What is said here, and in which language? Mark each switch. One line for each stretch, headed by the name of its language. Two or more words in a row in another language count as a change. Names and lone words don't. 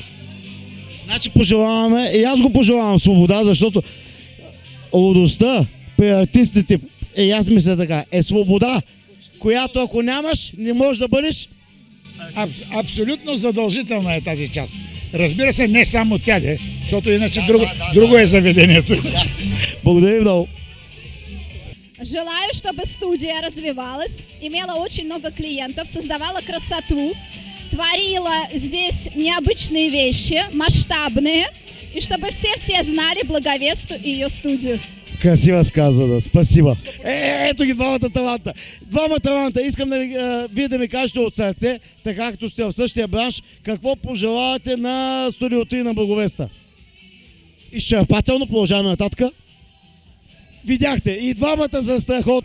Bulgarian: Значи пожелаваме, и аз го пожелавам свобода, защото лудостта при артистите, и аз мисля така, е свобода, която ако нямаш, не можеш да бъдеш. Абсолютно задължителна е тази част. Разбира се, не само тя, защото иначе друго е заведението. Благодаря много.
Russian: Желаю, чтобы студия развивалась, имела очень много клиентов, создавала красоту, творила здесь необычные вещи, масштабные, и чтобы все знали Благовесту и ее студию. Красиво сказано, спасибо.
Bulgarian: Ето ги двамата таланта. Двама таланта. Искам да вие да ми кажете от сърце, така както сте в същия бранш, какво пожелавате на Студио 3 на Благовеста. Изчерпателно продължаваме нататък. Видяхте, и двамата за страхотни.